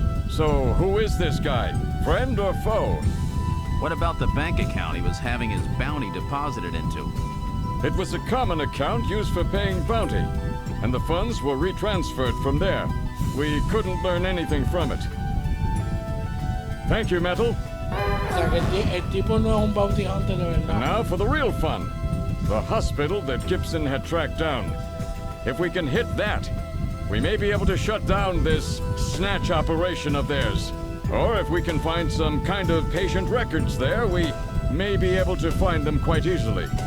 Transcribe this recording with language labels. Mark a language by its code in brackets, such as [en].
[en] So who is this guy? Friend or foe? What about the bank account he was having his bounty deposited into? It was a common account used for paying bounty, and the funds were retransferred from there. We couldn't learn anything from it. Thank you, Metal. [es] O sea, que el tipo no es un bounty hunter de verdad. [en] And now for the real fun. The hospital that Gibson had tracked down. If we can hit that, we may be able to shut down this snatch operation of theirs. Or if we can find some kind of patient records there, we may be able to find them quite easily.